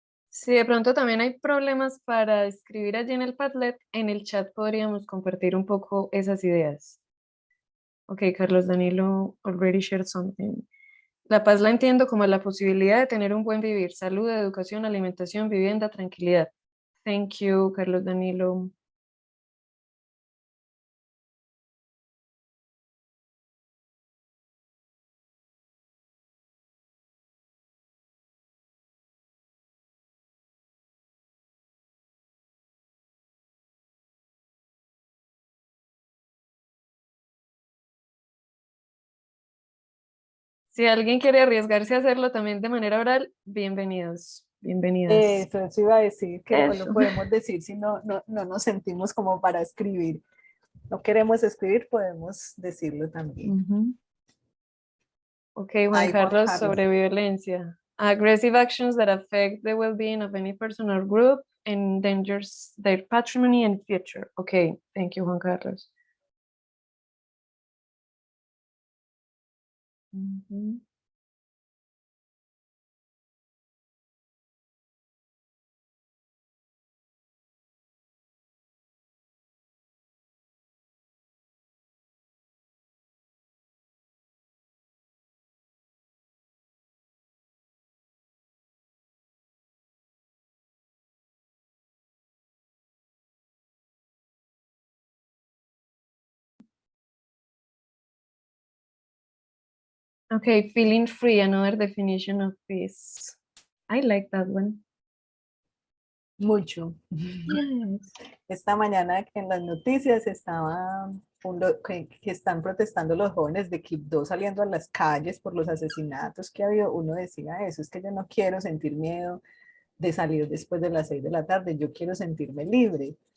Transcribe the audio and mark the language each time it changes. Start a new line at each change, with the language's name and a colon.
Spanish: Si de pronto también hay problemas para escribir allí en el Padlet, en el chat podríamos compartir un poco esas ideas.
English: Ok, Carlos Danilo already shared something.
Spanish: La paz la entiendo como la posibilidad de tener un buen vivir, salud, educación, alimentación, vivienda, tranquilidad.
English: Thank you, Carlos Danilo.
Spanish: Si alguien quiere arriesgarse a hacerlo también de manera oral, bienvenidos, bienvenidas. Eso iba a decir, que no Eso. lo podemos decir si no nos sentimos como para escribir. No queremos escribir, podemos decirlo también. Ok, Juan Carlos, sobre violencia.
English: Aggressive actions that affect the well-being of any person or group and endangers their patrimony and future. Ok, thank you, Juan Carlos. Okay, feeling free, another definition of peace. I like that one.
Spanish: Mucho.
English: Yes.
Spanish: Esta mañana que en las noticias estaba que están protestando los jóvenes de Quibdó saliendo a las calles por los asesinatos que ha habido. Uno decía eso, es que yo no quiero sentir miedo de salir después de las 6 de la tarde, yo quiero sentirme libre.